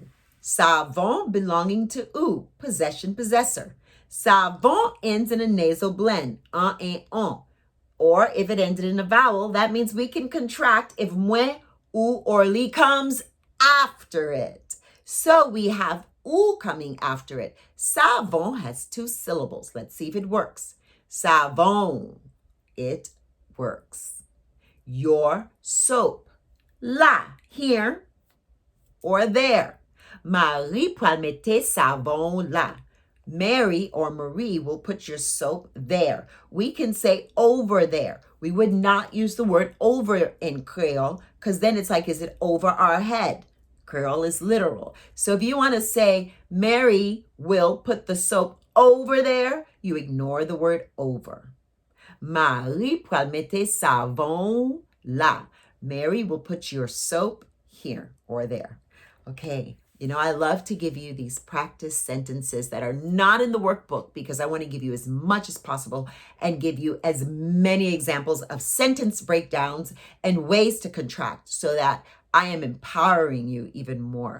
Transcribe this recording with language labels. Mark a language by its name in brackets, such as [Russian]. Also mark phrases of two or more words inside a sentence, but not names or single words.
[English] Savon belonging to ou, possession, possessor. Savon ends in a nasal blend, un and on. Or if it ended in a vowel, that means we can contract if [Haitian Creole] mwen, ou, [English] or li comes after it. So we have ou coming after it. Savon has 2 syllables. Let's see if it works. Savon. It works. Your soap. La, here or there. [Haitian Creole] Marie pral mette savon la. [English] Mary or Marie will put your soap there. We can say over there. We would not use the word over in Creole because then it's like, is it over our head? Creole is literal. So if you want to say Mary will put the soap over there, you ignore the word over. [Haitian Creole] Marie pral mette savon là. [English] Mary will put your soap here or there. Okay. I love to give you these practice sentences that are not in the workbook because I want to give you as much as possible and give you as many examples of sentence breakdowns and ways to contract so that I am empowering you even more.